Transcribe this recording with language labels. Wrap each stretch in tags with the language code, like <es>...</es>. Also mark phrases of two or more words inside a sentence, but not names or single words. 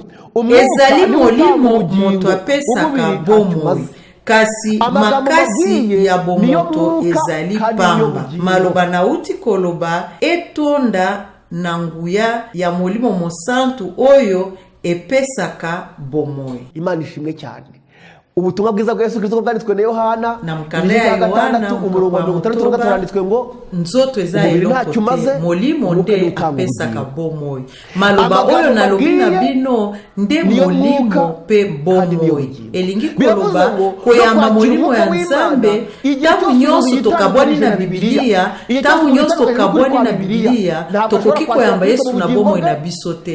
<ln>ezali molimo moto apesaka bomoi, kasi makasi ya bomoto ezali pamba. Maloba nauti koloba etonda na nguya ya Molimo Mosantu oyo epesaka bomoi.</ln> <rw>Imana ishimwe cyane. Ubutumwa bwiza bwa Yesu Kristo bwanditswe na Yohana</rw> <ln>na mukanda ya Yohana</ln> <rw>umurongo wa 36 haranditswe ngo</rw> <ln>nzoto ezayo kote molimo nde apesaka bomoi. Maloba oyo nalobi na bino nde molimo pe bomoi. Elingi koloba koyamba molimo ya Nzambe tangu nyonso tokabwani na Biblia, tangu nyonso tokabwani na Biblia tokoki koyamba Yesu na bomoi na biso te.</ln>